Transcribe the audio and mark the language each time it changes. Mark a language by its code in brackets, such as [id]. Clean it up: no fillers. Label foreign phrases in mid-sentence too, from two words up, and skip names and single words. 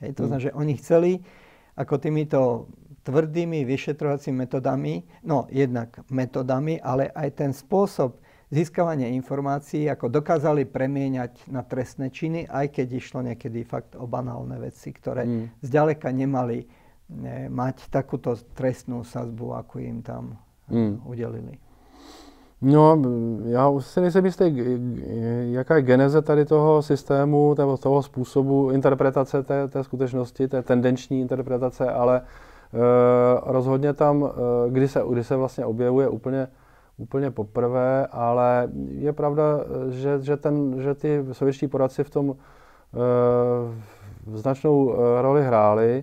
[sk] To znamená, že oni chceli ako týmito tvrdými vyšetrovacími metodami, no jednak metodami, ale aj ten spôsob získavania informácií, ako dokázali premieňať na trestné činy, aj keď išlo niekedy fakt o banálne veci, ktoré zďaleka nemali mať takúto trestnú sazbu, ako im tam udělili. [cs] No, já si nejsem jistý, jaká je geneze tady toho systému, toho způsobu interpretace té skutečnosti, té tendenční interpretace, ale rozhodně tam, kdy se vlastně objevuje úplně poprvé, ale je pravda, že ty sovětští poradci v tom značnou roli hráli.